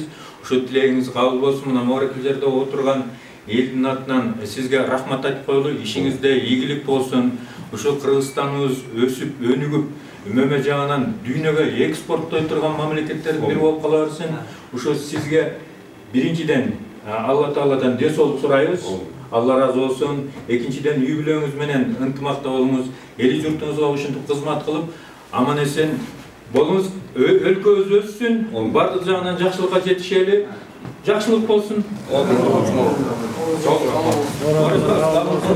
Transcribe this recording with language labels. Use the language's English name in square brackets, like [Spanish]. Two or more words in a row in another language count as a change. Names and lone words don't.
[Kyrgyz] Ушу тилегиңиз кабыл болсун. Мына Морекил жерде отурган элдин атынан сизге рахмат айтып коелу. Ишиңизде ийгилик болсун. ошо Кыргызстаныбыз өсүп, өнүгүп, мөмө жагынан дүйнөгө экспорттой турган мамлекеттердин бири болуп кала берсин. Ошо сизге биринчиден Алла Тааладан десолук сурайбыз. [Turkish] Allah razı olsun. [Kyrgyz] Ekинчиден үй бүлөңүз менен ынтымакта болуңуз, эли журтуңузга ушинтип кызмат кылып, аман эсен болуңуз, өлкөбүз өссүн, бардык жагынан жакшылыкка жетишели. Жакшылык болсун.